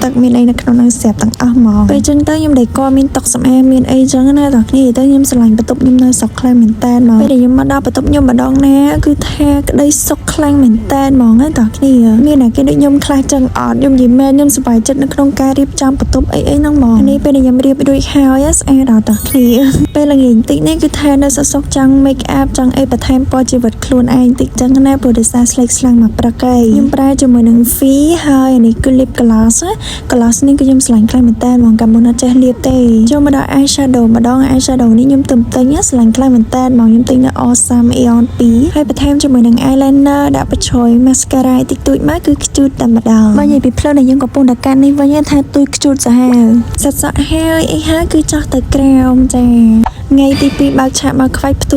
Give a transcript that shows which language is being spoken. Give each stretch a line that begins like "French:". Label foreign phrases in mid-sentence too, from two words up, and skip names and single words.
Khmer: ទឹកមានអីនៅក្នុងហ្នឹងស្រាប់ទាំងអស់ហ្មងពេលអញ្ចឹងទៅខ្ញុំដេកមានតុសម្អាតមានអីអញ្ចឹងណាតោះគ្នានិយាយទៅខ្ញុំស្រឡាញ់បន្ទប់ខ្ញុំនៅស្រុកខ្លាំងមែនតើហ្មងពេលដែលខ្ញុំមកដល់បន្ទប់ខ្ញុំម្ដងណាគឺថាក្តីសុខខ្លាំងមែនតើហ្មងណាតោះគ្នាមានតែគេដូចខ្ញុំខ្លះចឹងអត់ខ្ញុំនិយាយមែនខ្ញុំសប្បាយចិត្តនៅក្នុងការរៀបចំបន្ទប់អីហ្នឹងហ្មងនេះពេលដែលខ្ញុំរៀបរួចហើយស្អាតដល់តោះគ្នាពេលល្ងាចបន្តិចនេះគឺថានៅសុខចង់
English: make up
Khmer: ចង់អីបន្ថែមពណ៌ជីវិតខ្លួន ឯងតិចចឹងណាព្រោះដោយសារស្លេកស្លាំងមកព្រឹកឯងខ្ញុំប្រើជាមួយនឹង V ហើយនេះគឺ
English: lip gloss
Khmer: នេះគឺខ្ញុំស្រឡាញ់ខ្លាំងមែនតើហ្មងកាលមុនអត់ចេះលាបទេចូលមកដល់ eyeshadow ម្ដង eyeshadow នេះខ្ញុំទិញស្រឡាញ់ខ្លាំងមែនតើហ្មងខ្ញុំទិញនៅ Awesome Aeon 2 ហើយបន្ថែមជាមួយនឹង eyeliner ដាក់បញ្ឆយ mascara តិចតួចមកគឺខ្ជូតតែម្ដងបើនិយាយពីផ្លូវដែលយើងកំពុងតែកាន់នេះវិញថាទួយខ្ជូតសាហាវសិតសក់ហើយអីហើយគឺចោះទៅក្រោមចាថ្ងៃទី2បើកឆាកមកខ្វាច់ផ្ទុះ